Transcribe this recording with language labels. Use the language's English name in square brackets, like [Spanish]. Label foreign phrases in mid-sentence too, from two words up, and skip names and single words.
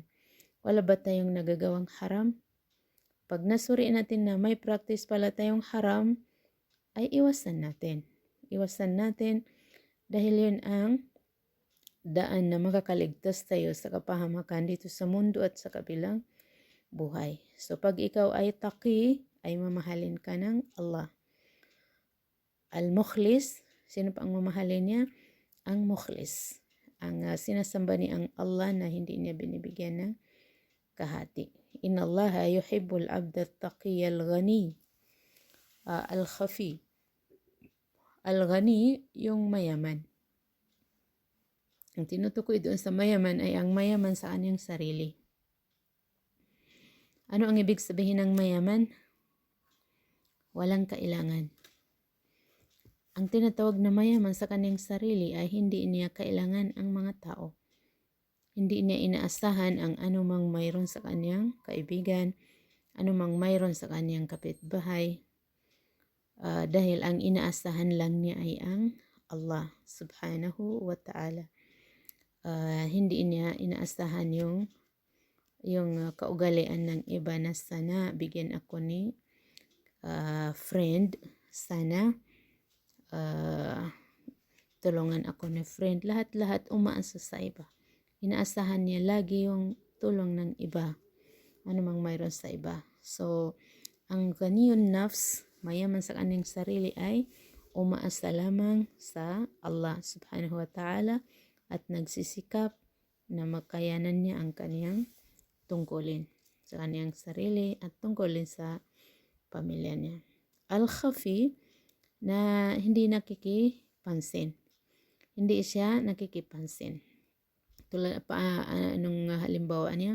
[Filipino] Wala ba tayong nagagawang haram? Pag nasuriin natin na may practice pala tayong haram, ay iwasan natin. Iwasan natin dahil yun ang daan na makakaligtas tayo sa kapahamakan dito sa mundo at sa kabilang buhay. So pag ikaw ay taqi, ay mamahalin ka ng Allah. Al-mukhlis, sino pa ang mamahalin niya? Ang mukhlis. Ang sinasamba ni ang Allah na hindi niya binibigyan ng kahati. [Arabic] إن الله يحب العبد التقي الغني الخفي. [Filipino] Al-ghani, yung mayaman. Ang tinutukoy doon sa mayaman ay ang mayaman sa kanyang sarili. Ano ang ibig sabihin ng mayaman? Walang kailangan. Ang tinatawag na mayaman sa kanyang sarili ay hindi niya kailangan ang mga tao. Hindi niya inaasahan ang anumang mayroon sa kanyang kaibigan, anumang mayroon sa kanyang kapitbahay, dahil ang inaasahan lang niya ay ang Allah [Arabic] سبحانه وتعالى. [Filipino] Hindi niya inaasahan yung kaugalian ng iba na sana bigyan ako ni friend, sana tulungan ako ni friend. Lahat-lahat umaasa sa iba. Inaasahan niya lagi yung tulong ng iba, anumang mayroon sa iba. So, ang ganiyong nafs, mayaman sa kanyang sarili, ay umaasa lamang sa Allah [Arabic] سبحانه وتعالى [Filipino] at nagsisikap na makayanan niya ang kaniyang tungkulin sa kaniyang sarili at tungkulin sa pamilya niya. Al-khafi, na hindi nakikipansin. Hindi siya nakikipansin. Tulad anong halimbawa niya?